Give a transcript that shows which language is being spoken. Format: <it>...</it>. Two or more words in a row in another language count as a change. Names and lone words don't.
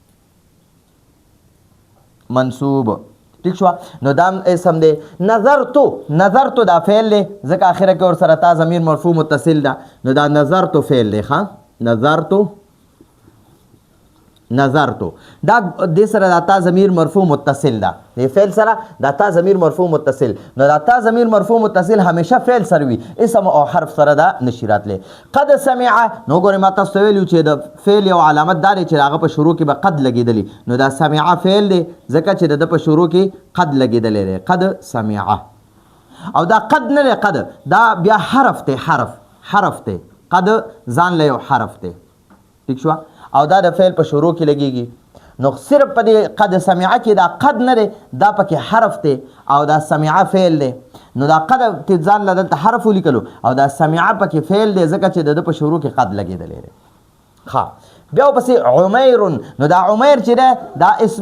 <ps>منصوب ٹھیک شو نو دا اسم دی نظرتو دا فعل دی ځکه اخره کې ور سره تا ضمیر مرفوع متصل ده نو دا نظرتو فعل دی ښا نظرتو دا دې سره دا تا ضمیر مرفوع متصل ده دې فعل سره دا تا ضمیر مرفوع متصل نو دا تا ضمیر مرفوع متصل همیشه فعل سره وي اسم او حرف سره دا نشي راتلی</ps> <ar>قد سمع</ar> <ps>نو ګورې ما تاسو ته ویلو چې د فعل یو علامت دا دی چې هغه په شروع کې به قد لګېدلی نو دا سمع فعل دی ځکه چې د په شروع کې قد لګېدلی دی</ps> <ar>قد سمع</ar> <ps>او دا قد نه دی قد دا بیا حرف دی حرف دی قد ځان له یو حرف دی ٹھیک شو او دا د فعل په شروع کې لګیږي نو صرف په دې</ps> <ar>قد سمع</ar> <ps>کې دا قد نه دی دا پکې حرف دی او دا سمع فعل دی نو دا قد ته ځان له دلته حرف ولیکلو او دا سمع پکې فعل دی ځکه چې د په شروع کې قد لګېدلی دی ښه بیا ورپسې عمیر نو دا عمیر چې دی دا</ps>